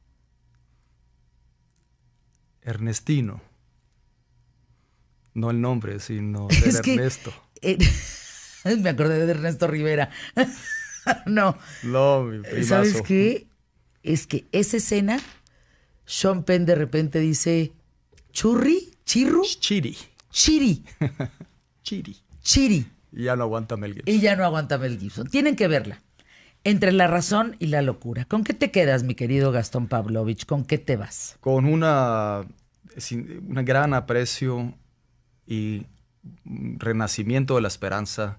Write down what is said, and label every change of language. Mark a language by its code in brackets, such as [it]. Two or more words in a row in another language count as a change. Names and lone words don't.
[es] Ernestino. No el nombre, sino ser Ernesto. Me acordé de Ernesto Rivera. No. No, mi primazo. ¿Sabes qué? Es que esa escena, Sean Penn de repente dice, ¿churri? ¿Chirru? Chiri. Chiri. Chiri. Chiri. Y ya no aguanta Mel Gibson. Y ya no aguanta Mel Gibson. Tienen que verla. Entre la razón y la locura. ¿Con qué te quedas, mi querido Gastón Pavlovich? ¿Con qué te vas? Con una gran aprecio y renacimiento de la esperanza.